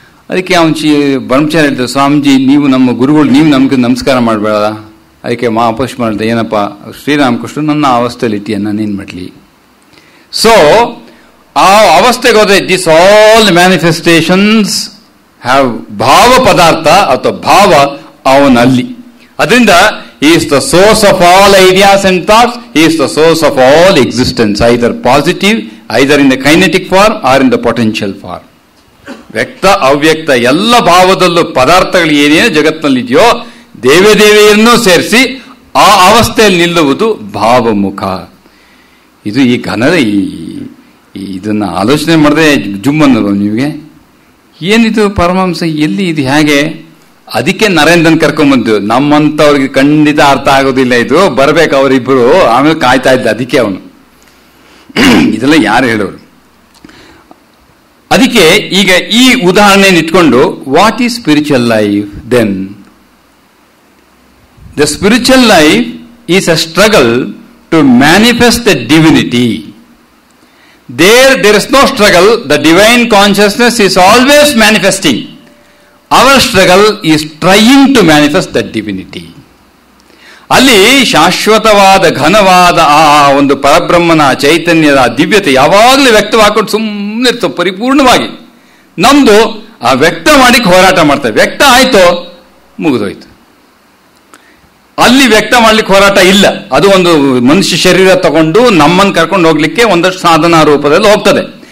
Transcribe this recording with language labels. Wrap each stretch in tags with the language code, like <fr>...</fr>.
<kn>ಅದಕ್ಕೆ ಅವನು ಬ್ರಹ್ಮಚಾರಿ ಹೇಳ್ತಾರೆ, ಸ್ವಾಮೀಜಿ ನೀವು ನಮ್ಮ ಗುರುಗಳು, ನೀವು ನಮ್ಗೆ ನಮಸ್ಕಾರ ಮಾಡಬೇಡ. ಅದಕ್ಕೆ ಮಹಾಪುರುಷ ಮಾಡಿದೆ, ಏನಪ್ಪ ಶ್ರೀರಾಮಕೃಷ್ಣ ನನ್ನ ಅವಸ್ಥೆಯಲ್ಲಿ ಇಟ್ಟಿಯ, ನಾನೇನು ಮಾಡಲಿ. ಸೊ ಆ ಅವಸ್ಥೆಗೆ ಹೋದ್ರೆ</kn> <en>this all manifestations have</en> <kn>ಭಾವ ಪದಾರ್ಥ ಅಥವಾ ಭಾವ ಅವನಲ್ಲಿ. ಅದರಿಂದ</kn> <en>he is the source of all ideas and thoughts. He is the source of all existence, either positive, either in the kinetic form or in the potential form.</en> <kn>ವ್ಯಕ್ತ ಅವ್ಯಕ್ತ ಎಲ್ಲ ಭಾವದಲ್ಲೂ ಪದಾರ್ಥಗಳು ಏನೇನು ಜಗತ್ತಿನಲ್ಲಿದೆಯೋ ದೇವದೇವಿಯನ್ನೂ ಸೇರಿಸಿ ಆ ಅವಸ್ಥೆಯಲ್ಲಿ ನಿಲ್ಲುವುದು ಭಾವಮುಖ. ಇದು ಈ ಘನದ ಇದನ್ನ ಆಲೋಚನೆ ಮಾಡಿದ್ರೆ ಜುಮ್ಮನ್ನಲ್ಲ ನಿಮಗೆ, ಏನಿದು ಪರಮಹಂಸ, ಎಲ್ಲಿ ಇದು, ಹೇಗೆ? ಅದಕ್ಕೆ ನರೇಂದ್ರನ್ ಕರ್ಕೊಂಡ್ಬಂತು. ನಮ್ಮಂತವ್ರಿಗೆ ಖಂಡಿತ ಅರ್ಥ ಆಗೋದಿಲ್ಲ, ಇದು ಬರ್ಬೇಕು ಅವರಿಬ್ಬರು, ಆಮೇಲೆ ಕಾಯ್ತಾ ಇದ್ದ. ಅದಕ್ಕೆ ಅವನು ಇದೆಲ್ಲ ಯಾರು ಹೇಳೋರು? ಅದಕ್ಕೆ ಈಗ ಈ ಉದಾಹರಣೆ ಇಟ್ಕೊಂಡು</kn> <en>What is spiritual life then? The spiritual life is a struggle to manifest the divinity. There is no struggle. The divine consciousness is always manifesting. Our struggle is trying to manifest that divinity.</en> <kn>ಅಲ್ಲಿ ಶಾಶ್ವತವಾದ ಘನವಾದ ಆ ಒಂದು ಪರಬ್ರಹ್ಮನ ಚೈತನ್ಯದ ದಿವ್ಯತೆ ಯಾವಾಗಲೂ ವ್ಯಕ್ತವಾಕೊಂಡು ಸುಮ್ಮನೆ ಇರ್ತವೆ ಪರಿಪೂರ್ಣವಾಗಿ. ನಮ್ದು ಆ ವ್ಯಕ್ತ ಮಾಡಿಕ್ ಹೋರಾಟ ಮಾಡ್ತೇವೆ. ವ್ಯಕ್ತ ಆಯ್ತೋ ಮುಗಿದೋಯ್ತು. ಅಲ್ಲಿ ವ್ಯಕ್ತ ಮಾಡ್ಲಿಕ್ಕೆ ಹೋರಾಟ ಇಲ್ಲ. ಅದು ಒಂದು ಮನುಷ್ಯ ಶರೀರ ತಗೊಂಡು ನಮ್ಮನ್ನು ಕರ್ಕೊಂಡು ಹೋಗ್ಲಿಕ್ಕೆ ಒಂದಷ್ಟು ಸಾಧನಾ ರೂಪದಲ್ಲಿ ಹೋಗ್ತದೆ.</kn>